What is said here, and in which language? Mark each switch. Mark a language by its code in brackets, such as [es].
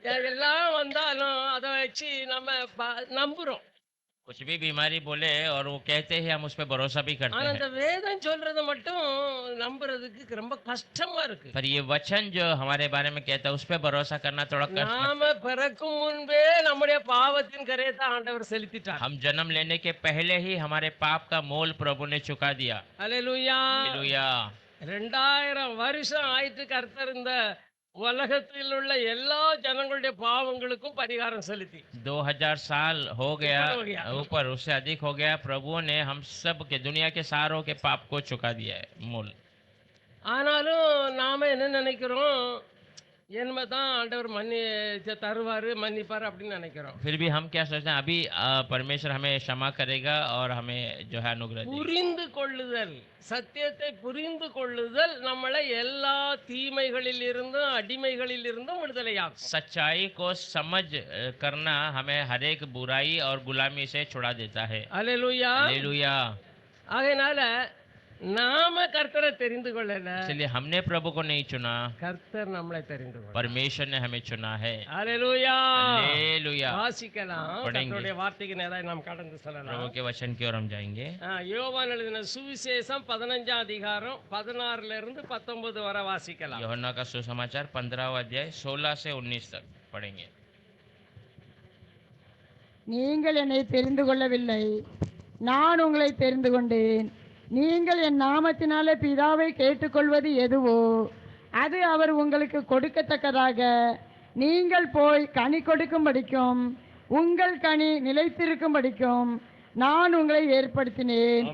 [ta] எல்லாம் வந்தாலும் அதை வச்சு நம்ம நம்புறோம். [hi] कुछ भी बीमारी बोले और वो कहते हैं, हम उस पर भरोसा भी करते [ta] ஆனா அந்த [hi] हैं। [ta] வேதம் சொல்றத மட்டும் நம்புறதுக்கு ரொம்ப கஷ்டமா இருக்கு. [hi] पर ये वचन जो हमारे बारे में कहता है उस पर भरोसा करना थोड़ा कष्ट लगता [ta] நாம பிறக்கும் முன்பே நம்முடைய பாவத்தின் கரையத்தை ஆண்டவர் செலுத்திட்டார். [hi] है। हम जन्म लेने के पहले ही हमारे पाप का मोल प्रभु ने चुका दिया। [ta] அல்லேலூயா. [hi] हालेलुया। [ta] 2000 வருஷம் ஆயிட்டு கர்த்தர் இந்த உலகத்தில் உள்ள எல்லா ஜனங்களுடைய பாவங்களுக்கும் பரிகாரம் செலுத்தி [hi] 2000 साल हो गया, ऊपर हो गया। ऊपर उससे अधिक हो गया। प्रभु ने हम सब के, दुनिया के सारों के पाप को चुका दिया है, मोल। [ta] ஆனாலும் நாம என்ன நினைக்கிறோம், என்னதான் ஆண்டவர் தருவாரு, மன்னிப்பாரு அப்படின்னு நினைக்கிறோம். [hi] फिर भी हम क्या सोचते हैं, अभी परमेश्वर हमें क्षमा करेगा और हमें जो है अनुग्रह देगा। [ta] புரிந்து கொள்ளுதல், சத்தியத்தை புரிந்து கொள்ளுதல் நம்மளை எல்லா தீமைகளில் இருந்தும் அடிமைகளில் இருந்தும் விடுதலையாக்கும். [hi] सच्चाई को समझ करना हमें हर एक बुराई और गुलामी से छुड़ा देता है। [ta] அல்லேலூயா. [hi] हालेलुया। [ta] ஆகையினால நாம கர்த்தரை தெரிந்து கொள்ளல, [hi] इसलिए हमने प्रभु को नहीं चुना, [ta] கர்த்தர் நம்மளை தெரிந்து கொள்ள. [hi] परमेश्वर ने हमें चुना है। [ta] அல்லேலூயா. [hi] हालेलुया। [ta] வாசிக்கலாம். [hi] पढ़ेंगे। [ta] கர்த்தருடைய வார்த்தைக்கு நேராக நாம் கடந்து செல்லலாம். [hi] प्रभु के वचन की ओर हम जाएंगे। [ta] யோவான் எழுதின சுவிசேஷம் 15ஆம் அதிகாரம் 16 இருந்து 19 வரை வாசிக்கலாம். [hi] यूहन्ना का सुसमाचार 15वां अध्याय 16 से 19 तक पढ़ेंगे। [ta] நீங்கள் என்னை தெரிந்து கொள்ளவில்லை, நான் உங்களை தெரிந்து கொண்டேன். நீங்கள் என் நாமத்தினாலே பிதாவை கேட்டுக்கொள்வது எதுவோ அது அவர் உங்களுக்கு கொடுக்கத்தக்கதாக நீங்கள் போய் கனி கொடுக்கும்படிக்கும் உங்கள் கனி நிலைத்திருக்கும்படிக்கும் நான் உங்களை ஏற்படுத்தினேன்.